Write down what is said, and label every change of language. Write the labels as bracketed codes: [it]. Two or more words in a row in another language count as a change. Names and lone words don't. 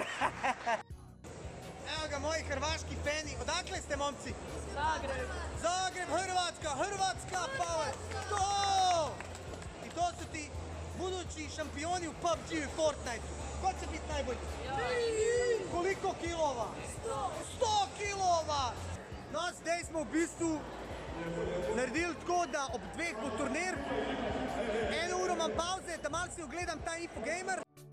[sl] Evo ga, moji hrvaški feni. [hr] Odakle ste, momci? Zagreb. Zagreb, Hrvatska power. To! I to su ti budući šampioni u PUBG i Fortnite. Ko će biti najbolji? Koliko kilova? 100 kilova! [sl] Nas zdaj smo v bistvu naredili tako, da ob 2 bo turnir. 1 uro imam pauze, da malo si ogledam ta Infogamer.